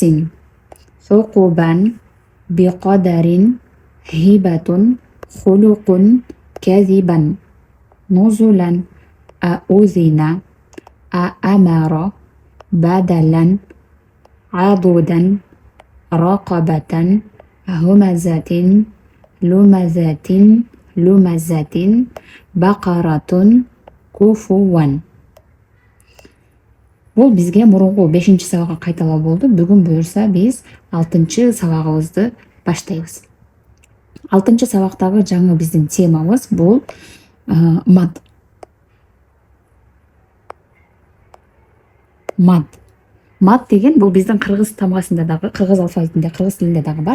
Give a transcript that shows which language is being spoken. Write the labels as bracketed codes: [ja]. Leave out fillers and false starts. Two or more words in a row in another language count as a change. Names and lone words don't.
[ar] حقبا بقدر هبة خلق كذبا نزلا أؤذن أأمر بدلا عضدا رقبة همزة لمزة لمزة بقرة كفوا. [ky] Бул бизге мурунку 5-сабакка кайталоо болду. Бүгүн буюрса биз 6-сабагыбызды баштайбыз. 6-сабактагы жаңы биздин темабыз бул мад. Мад деген бул биздин кыргыз тамгасында дагы, кыргыз алфавитинде, кыргыз тилинде дагы бар.